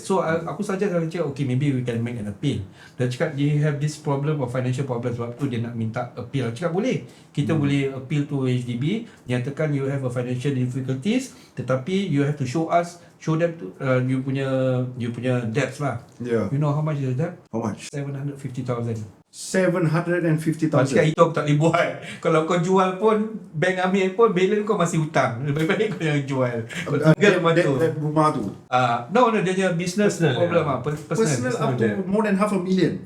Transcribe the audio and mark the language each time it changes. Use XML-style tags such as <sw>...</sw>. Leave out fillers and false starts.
<ms>So aku saja akan cakap,</ms> <en>okay, maybe we can make an appeal.</en> <ms>Dia cakap,</ms> <en>you have this problem of financial problem,</en> <ms>sebab tu dia nak minta</ms> <en>appeal.</en> <ms>Aku cakap, boleh. Kita boleh appeal to HDB, nyatakan</ms> <en>you have a financial difficulties,</en> <ms>tetapi you have to show them to, you punya debts lah.</ms> <en>You know how much is the debt? How much? 750,000. 750,000.</en> <ms>Cakap itu aku tak boleh buat. Kalau kau jual pun, bank ambil pun, balance kau masih hutang. Lebih baik kau jangan jual. That rumah tu? No, dia punya business problem lah.</ms> <en>Personal up to more than $500,000.</en>